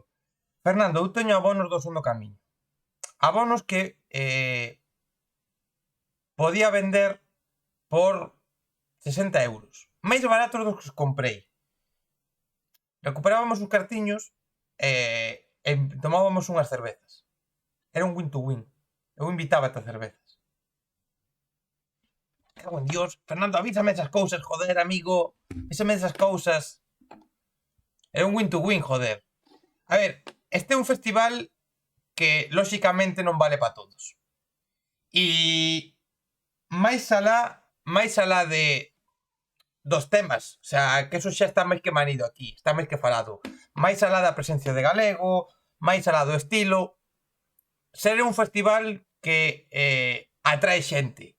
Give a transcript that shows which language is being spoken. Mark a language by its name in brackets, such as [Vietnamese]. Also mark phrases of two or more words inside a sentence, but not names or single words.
[Galician] Fernando, eu teño abonos do Son do Camiño. Abonos que podía vender por 60 euros. Máis baratos dos que os comprei. Recuperábamos os cartiños e tomábamos unhas cervezas. Era un [English] win to win. [Galician] Eu invitaba a cervezas. cago en Dios. Fernando, avísame esas cousas, joder, amigo. Avísame esas cousas. É un [English] win to win, [Galician] joder. A ver, este é un festival que, lóxicamente, non vale para todos. E máis alá dos temas, [Spanish] o sea, [Galician] que eso xa está máis que manido aquí, está máis que falado. Máis alá da presencia de galego, máis alá do estilo, ser un festival que atrae xente.